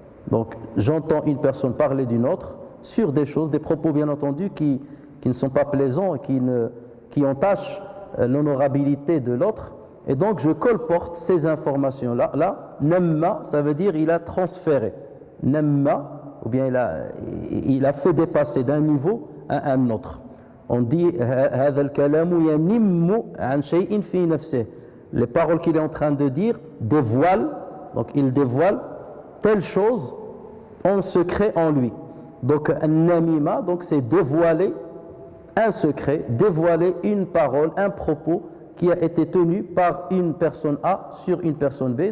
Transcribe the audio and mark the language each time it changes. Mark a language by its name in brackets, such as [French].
[French] Donc j'entends une personne parler d'une autre sur des choses, des propos bien entendu qui ne sont pas plaisants, qui entachent l'honorabilité de l'autre, et donc je colporte ces informations-là. Là, namma, ça veut dire il a transféré. Namma, ou bien il a fait dépasser d'un niveau à un autre. On dit [Arabic] هذا الكلام ينم عن شيء في نفسه. [French] Les paroles qu'il est en train de dire dévoilent, donc il dévoile telle chose en secret en lui. Donc an-namima, donc c'est dévoiler un secret, dévoiler une parole, un propos qui a été tenu par une personne A sur une personne B.